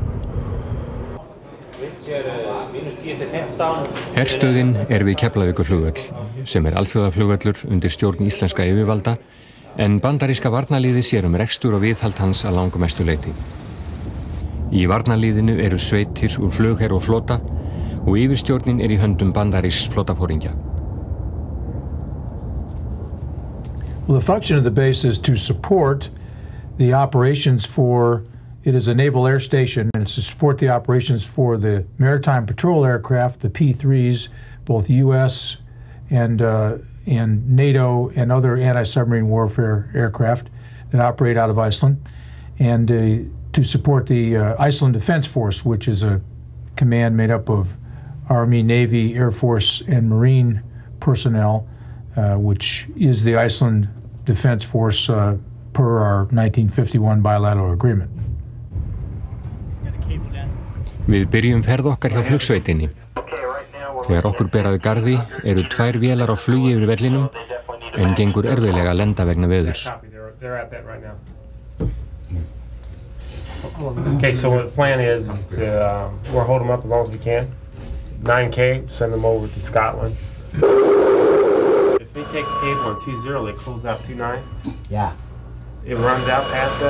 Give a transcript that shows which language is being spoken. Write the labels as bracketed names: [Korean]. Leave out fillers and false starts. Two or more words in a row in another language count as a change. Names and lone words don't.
[Icelandic] Herstöðin við Keflavíkurflugvöll, sem alþjóðaflugvöllur undir stjórn íslenska yfirvalda, en bandaríska varnarliðið sér rekstur og viðhald hans að langmestu leyti. Í varnarliðinu eru sveitir úr flugher og flota og yfirstjórnin í höndum bandarísks flotaforingja. [English] Well, the function of the base is to support the operations for. It is a naval air station, and it's to support the operations for the maritime patrol aircraft, the P-3s, both U.S. and NATO and other anti-submarine warfare aircraft that operate out of Iceland, and to support the Iceland Defense Force, which is a command made up of Army, Navy, Air Force, and Marine personnel, which is the Iceland Defense Force per our 1951 bilateral agreement. [Icelandic] Við byrjum ferð okkar hjá flugsveitinni. Þegar okkur ber að garði eru 2 vélar á flugi yfir vellinum en gengur erfiðlega að lenda vegna veðurs. [English] Okay, so the plan is to we'll hold them up as long as we can. 9K, send them over to Scotland. If they take the cable on 20, they close out 29. Yeah. It runs out past that?